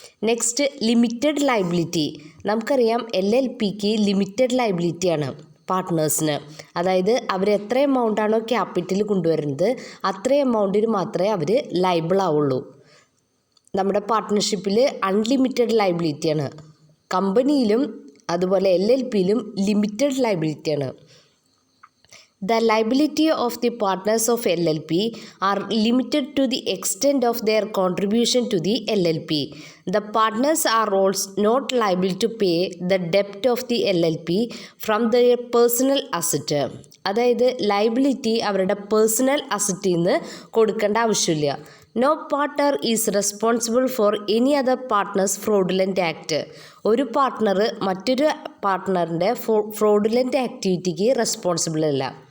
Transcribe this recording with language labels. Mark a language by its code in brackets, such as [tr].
[ml] Next, limited liability. നമുക്കറിയാം LLPക്ക് limited ലയബിലിറ്റിയാണ് പാർട്ട്നേഴ്സിന്. അതായത് അവർ എത്ര എമൗണ്ടാണോ ക്യാപിറ്റൽ കൊണ്ടുവരുന്നത് അത്ര എമൗണ്ടിന് മാത്രമേ അവർ ലയബിൾ ആവുള്ളൂ. നമ്മുടെ പാർട്ട്ണർഷിപ്പിൽ അൺലിമിറ്റഡ് ലയബിലിറ്റിയാണ്. കമ്പനിയിലും അതുപോലെ LLPയിലും limited ലയബിലിറ്റിയാണ്. [en] The liability of the partners of LLP are limited to the extent of their contribution to the LLP. The partners are also not liable to pay the debt of the LLP from their personal asset. [ml] അതായത് liability അവരുടെ personal അസറ്റിൽ നിന്ന് കൊടുക്കേണ്ട ആവശ്യമില്ല. [en] No partner is responsible for any other partner's fraudulent act. [ml] ഒരു partner മറ്റൊരു പാർട്ട്ണറിൻ്റെ fraudulent ആക്ടിവിറ്റിക്ക് responsible അല്ല.